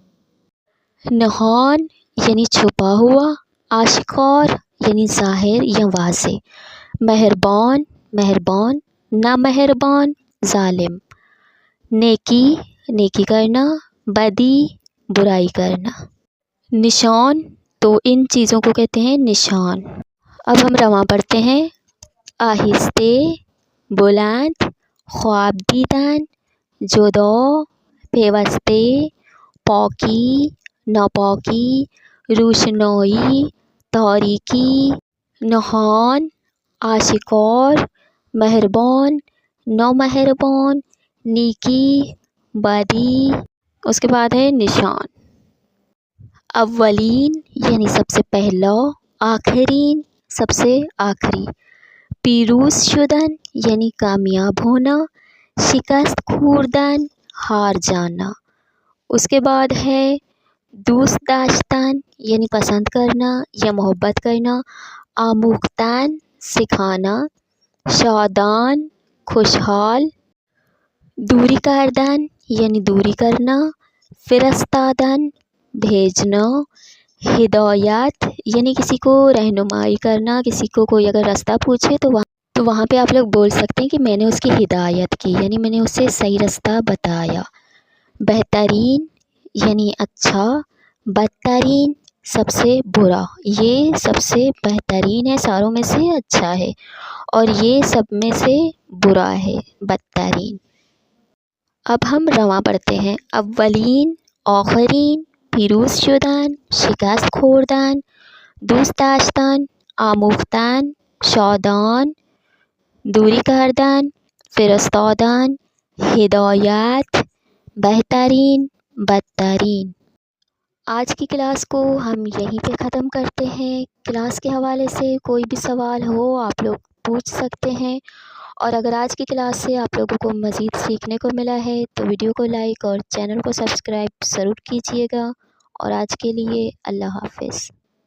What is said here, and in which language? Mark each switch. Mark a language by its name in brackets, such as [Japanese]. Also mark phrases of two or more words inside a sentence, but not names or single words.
[Urdu] نہان یعنی چھپا ہوا، آشکار یعنی ظاہر یا واضح، مہربان مہربان، نامہربان ظالم، نیکی نیکی کرنا، بدی برائی کرنا، نشان تو ان چیزوں کو کہتے ہیں نشان۔ اب ہم رواں پڑھتے ہیں۔ آہستہ، [Persian] بلند، خواب دیدن، جدا، پیوستے، پاکی، ناپاکی، روشنائی، تاریکی، نہان، آشکار، [Urdu] مہربان، نامہربان، نیکی، بدی، اس کے بعد ہے نشان۔ اولین یعنی سب سے پہلا، آخرین سب سے آخری، [Persian] پیروز شدن [Urdu] یعنی کامیاب ہونا، [Persian] شکست خوردن [Urdu] ہار جانا، اس کے بعد ہے [Persian] دوست داشتن [Urdu] یعنی پسند کرنا یا محبت کرنا، آموختن سکھانا، شادان خوشحال، [Persian] دوری کردن [Urdu] یعنی دوری کرنا، فرستادن بھیجنا، ہدایت یعنی کسی کو رہنمائی کرنا، کسی کو کوئی اگر راستہ پوچھے تو وہاں پہ آپ لوگ بول سکتے ہیں کہ میں نے اس کی ہدایت کی، یعنی میں نے اسے صحیح راستہ بتایا۔ بہترین یعنی اچھا، بدترین سب سے برا، یہ سب سے بہترین ہے، ساروں میں سے اچھا ہے، اور یہ سب میں سے برا ہے، بدترین۔ اب ہم رواں پڑھتے ہیں۔ [Persian] اولین، آخرین، پیروز شدن، شکست خوردن، دوست داشتن، آموختن، شادان، دوری کردن، فرستادن، [Urdu] ہدایت، بہترین، بدترین۔ آج کی کلاس کو ہم یہیں پہ ختم کرتے ہیں۔ کلاس کے حوالے سے کوئی بھی سوال ہو آپ لوگ پوچھ سکتے ہیں، اور اگر آج کی کلاس سے آپ لوگوں کو مزید سیکھنے کو ملا ہے تو ویڈیو کو لائک اور چینل کو سبسکرائب ضرور کیجیے گا، اور آج کے لیے اللہ حافظ۔